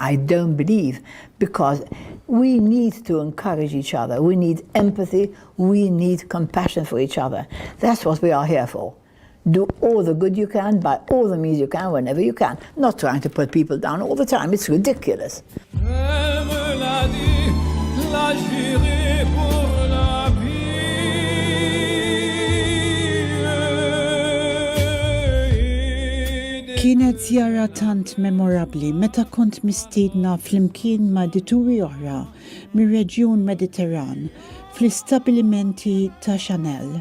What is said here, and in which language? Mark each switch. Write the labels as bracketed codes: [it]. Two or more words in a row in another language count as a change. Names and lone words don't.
[en] I don't believe, because we need to encourage each other. We need empathy. We need compassion for each other. That's what we are here for. Do all the good you can, by all the means you can, whenever you can. Not trying to put people down all the time. It's ridiculous. [mt] Kienet zjara tant memorabli meta kont mistiedna flimkien ma' dituri oħra mir-reġjun Mediterran fl-istabbilimenti ta' Chanel.